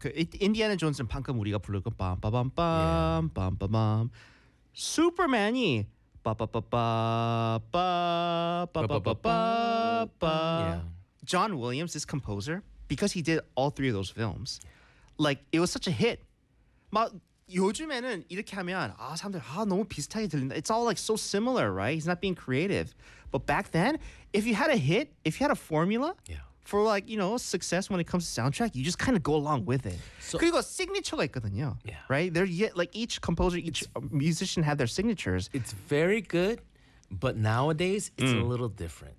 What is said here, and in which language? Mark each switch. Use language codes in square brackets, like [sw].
[ko] 그 Indiana Jones는 방금 우리가 부르고 빰빠밤빰 빰빠밤. Superman이 빠빠빠빠빠빠빠빠빠. [en] John Williams, this composer, because he did all three of those films. Like, it was such a hit. [ko] 막 요즘에는 이렇게 하면 아 사람들 아 너무 비슷하게 들린다. [en] It's all like so similar, right? He's not being creative. But back then, if you had a hit, if you had a formula for like, you know, success when it comes to soundtrack, you just kind of go along with it. [ko] So, 그리고 signature가 있거든요. [en] Yeah. Right? They're, like each composer, each musician have their signatures. It's very good, but nowadays it's a little different.